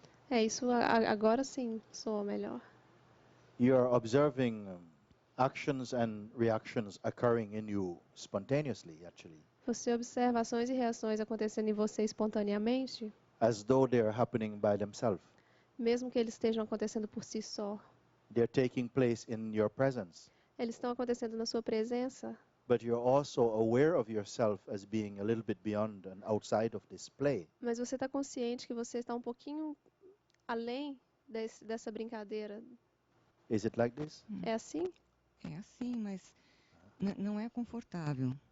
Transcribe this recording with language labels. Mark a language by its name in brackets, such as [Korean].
[Portuguese] Isso agora sim soa melhor. [English] You are observing actions and reactions occurring in you spontaneously, actually, [Portuguese] Você observa ações e reações acontecendo em você espontaneamente, [English] as though they are happening by themselves. [Portuguese] mesmo que eles estejam acontecendo por si só. [English] They are taking place in your presence, [Portuguese] Eles estão acontecendo na sua presença, [English] but you're also aware of yourself as being a little bit beyond and outside of this play. [Portuguese] mas você está consciente que você está um pouquinho além dessa brincadeira. [English] Is it like this? [Portuguese] É assim? É assim, mas não é confortável.